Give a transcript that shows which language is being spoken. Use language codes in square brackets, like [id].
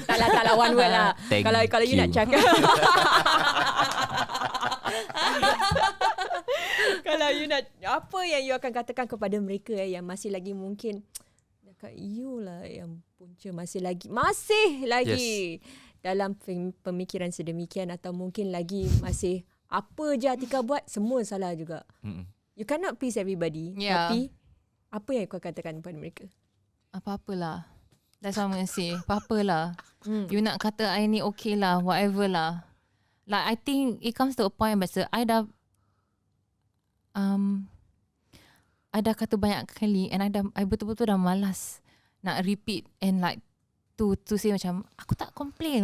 [ms] Tak one word lah. Kalau you nak cakap kalau you nak, apa yang you akan katakan kepada mereka yang masih lagi mungkin dekat you lah, yang punca masih lagi dalam pemikiran sedemikian, atau mungkin lagi masih apa je Ateeqah buat semua salah juga. [en] You cannot please everybody. [ms] Tapi apa yang kau katakan kepada mereka? Apa-apalah. [en] That's what I'm going to say. [ms] Apa-apalah. You nak kata I ni okay lah, [en] whatever lah. Like I think it comes to a point [ms] masa I dah kata banyak kali, [en] and I betul-betul [ms] dah malas nak [en] repeat and like to say [ms] macam aku tak complain.